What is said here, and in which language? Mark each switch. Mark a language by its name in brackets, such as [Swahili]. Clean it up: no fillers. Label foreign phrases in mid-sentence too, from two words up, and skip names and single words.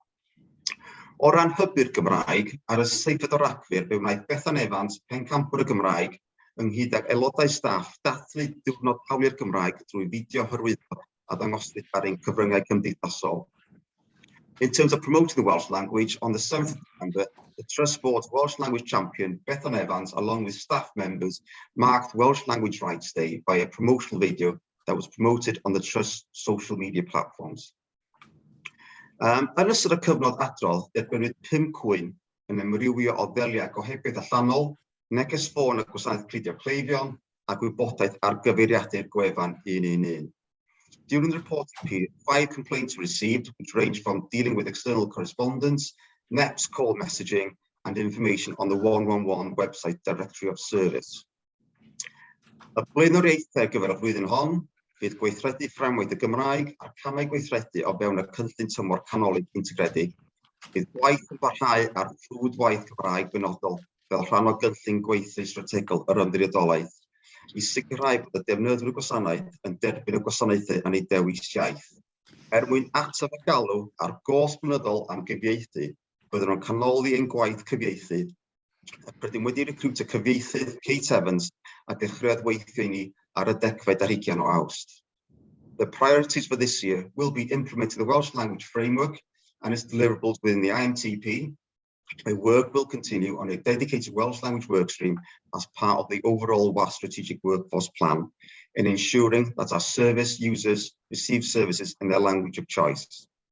[Welsh] O ran hybu'r Gymraeg, ar y 7 o Rhagfyr, fe wnaeth Bethan Evans, pencampwr y Gymraeg, ynghyd ag aelodau staff dathlu diwrnod hawliau'r Gymraeg drwy fideo hyrwyddo a ddangoswyd ar ein cyfryngau cymdeithasol. [English] In terms of promoting the Welsh language, on the 7th of December, the Trust Board's Welsh language champion, Bethan Evans, along with staff members, marked Welsh Language Rights Day by a promotional video that was promoted on the Trust's social media platforms. [Welsh] Yn ystod y cyfnod adrodd, derbynwyd 5 cwyn yn ymrywio o ddeliau gohebydd allanol, neges ffôn y gwasanaeth cludio cleifion a gwybodaeth ar gyfeiriadur gwefan 111. [English] During the reporting period, 5 complaints were received, which ranged from dealing with external correspondence, NEP's call messaging, and information on the 111 website directory of service. [Welsh] Y blaenoriaethau ar gyfer y flwyddyn hon, Fydd gweithredu fframwaith y Gymraeg a'r camau gweithredu o fewn y cynllun tymor canolig integredig. Bydd gwaith yn parhau ar ffrwd waith Cymraeg benodol fel rhan o gynllun gweithlu strategol yr ymddiriedolaeth i sicrhau bod y defnyddwyr y gwasanaeth yn derbyn y gwasanaethau yn ei dewis iaith. Mwyn ateb y galw ar gos blynyddol am gyfieithu, byddwn nhw'n canoli ein gwaith cyfieithu. Rydym wedi recriwtio cyfieithydd Kate Evans a dechreuodd weithio ni ar y 10 o Awst. [English] The priorities for this year will be implementing the Welsh language framework and its deliverables within the IMTP. My work will continue on a dedicated Welsh language workstream as part of the overall WAS strategic workforce plan in ensuring that our service users receive services in their language of choice.